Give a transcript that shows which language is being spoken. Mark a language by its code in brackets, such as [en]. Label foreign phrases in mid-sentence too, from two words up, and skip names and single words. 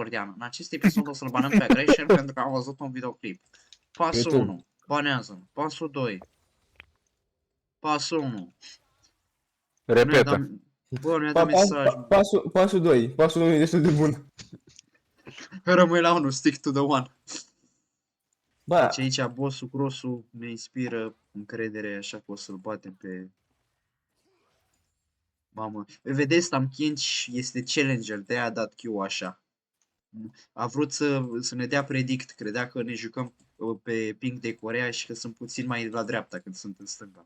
[ro] În acest episod o să-l banăm pe Aggression pentru că am văzut un videoclip. Pasul YouTube. 1, banează. Pasul 2. Pasul 1. Repetă. Bă, nu i-a dat mesaj. mă. Pasul 2. Pasul 1 e destul de bun. Rămâi la 1, [en] stick to the one. [ro] Bă, Deci aici bossul Grosu ne inspiră încredere, așa că o să-l batem pe... Mamă, vedeți, Tam Kinch este challenger, de-aia a dat Q așa. A vrut să ne dea predict, credea că ne jucăm pe ping de Coreea și că sunt puțin mai la dreapta când sunt în stânga.